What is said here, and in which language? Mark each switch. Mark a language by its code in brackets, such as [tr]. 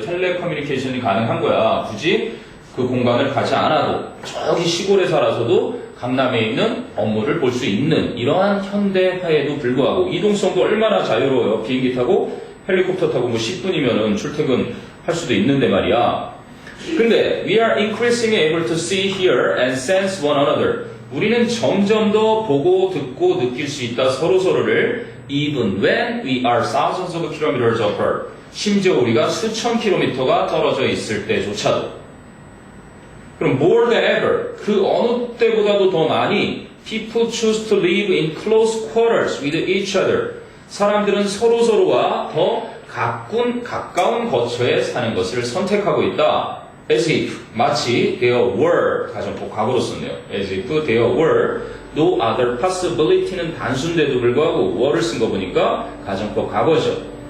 [ko] 텔레커뮤니케이션이 가능한 거야. 굳이 그 공간을 가지 않아도 저기 시골에 살아서도 강남에 있는 업무를 볼 수 있는 이러한 현대화에도 불구하고 이동성도 얼마나 자유로워요. 비행기 타고 헬리콥터 타고 뭐 10분이면은 출퇴근할 수도 있는데 말이야. 근데 [en] we are increasingly able to see, hear and sense one another. [ko] 우리는 점점 더 보고 듣고 느낄 수 있다. 서로서로를 [en] even when we are thousands of kilometers apart. [ko] 심지어 우리가 수천 킬로미터가 떨어져 있을 때조차도. 그럼 [en] more than ever. [ko] 그 어느 때보다도 더 많이 [en] people choose to live in close quarters with each other. [ko] 사람들은 서로서로와 더 가까운 거처에 사는 것을 선택하고 있다. [en] As if, [ko] 마치 [en] there were, [ko] 가정법 과거로 썼네요. [en] As if there were no other possibility [ko] 는 단순데도 불구하고 were를 쓴 거 보니까 가정법 과거죠.